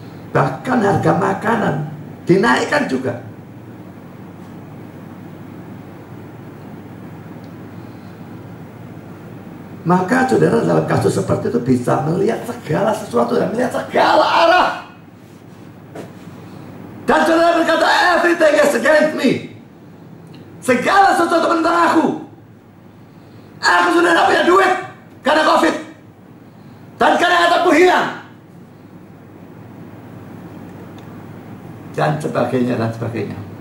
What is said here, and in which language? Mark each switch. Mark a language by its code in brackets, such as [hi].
[id] Bahkan harga makanan dinaikkan juga. Maka saudara dalam kasus seperti itu bisa melihat segala sesuatu dan melihat segala arah. Dan saudara berkata, [en] everything is against me. [id] Segala sesuatu tentang aku. Aku sudah tidak punya duit karena COVID, dan karena hartaku hilang, dan sebagainya dan sebagainya.